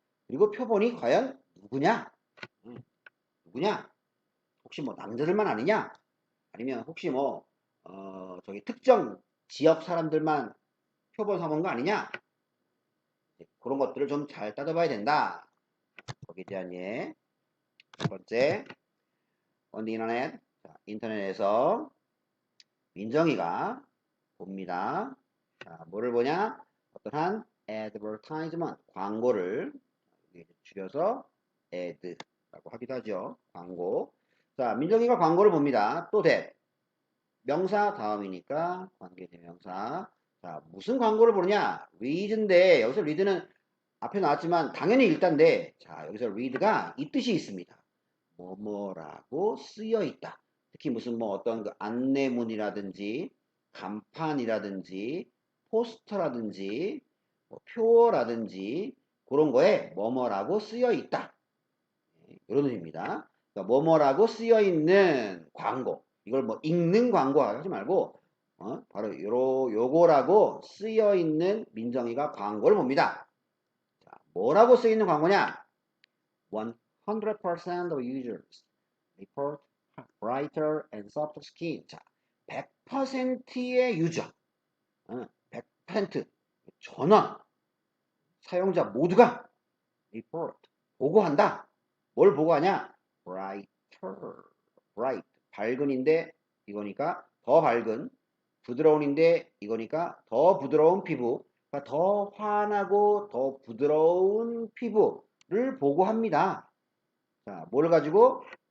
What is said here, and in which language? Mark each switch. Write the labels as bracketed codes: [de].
[ko] 그리고 표본이 과연 누구냐? 누구냐? 혹시 뭐 남자들만 아니냐? 아니면 혹시 뭐 저기 특정 지역 사람들만 표본 삼은 거 아니냐? 그런 것들을 좀 잘 따져봐야 된다. 거기에 대한 예. 첫 번째, [en] on the internet. [ko] 자, 인터넷에서 민정이가 봅니다. 자, 뭐를 보냐? 어떠한 advertisement, 광고를 줄여서 ad라고 하기도 하죠. 광고. 자, 민정이가 광고를 봅니다. 또 [en] that. [ko] 명사 다음이니까 관계대명사. 자, 무슨 광고를 보느냐? read인데 여기서 read는 앞에 나왔지만 당연히 읽다인데 자, 여기서 read가 이 뜻이 있습니다. 뭐뭐라고 쓰여 있다. 특히 무슨 뭐 어떤 그 안내문이라든지 간판이라든지 포스터라든지 뭐 표어라든지 그런 거에 뭐뭐라고 쓰여 있다. 이런 의미입니다. 그러니까 뭐뭐라고 쓰여 있는 광고. 이걸 뭐 읽는 광고 하지 말고 바로 요거라고 쓰여 있는 민정이가 광고를 봅니다. 자, 뭐라고 쓰여 있는 광고냐? [en] 100% of users report brighter and softer skin. [ko] 자, 100%의 유저, 100% 전원 사용자 모두가 [en] report [ko] 보고한다. 뭘 보고하냐? brighter, bright 밝은인데 이거니까 더 밝은, 부드러운인데 이거니까 더 부드러운 피부, 그러니까 더 환하고 더 부드러운 피부를 보고합니다. 자, 뭘 가지고?